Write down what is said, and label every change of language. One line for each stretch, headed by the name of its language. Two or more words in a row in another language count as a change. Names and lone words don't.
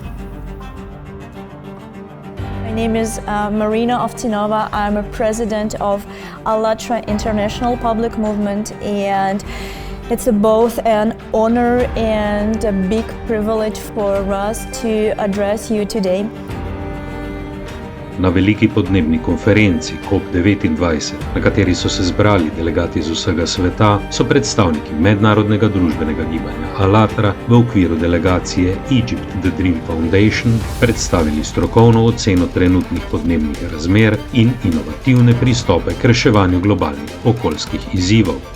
English: My name is Marina Ovtsinova. I'm a president of ALLATRA International Public Movement, and it's both an honor and a big privilege for us to address you today.
Slovenian: Na veliki podnebni konferenci COP29, na kateri so se zbrali delegati iz vsega sveta, so predstavniki mednarodnega družbenega gibanja ALLATRA v okviru delegacije Egypt The Dream Foundation predstavili strokovno oceno trenutnih podnebnih razmer in inovativne pristope k reševanju globalnih okoljskih izzivov.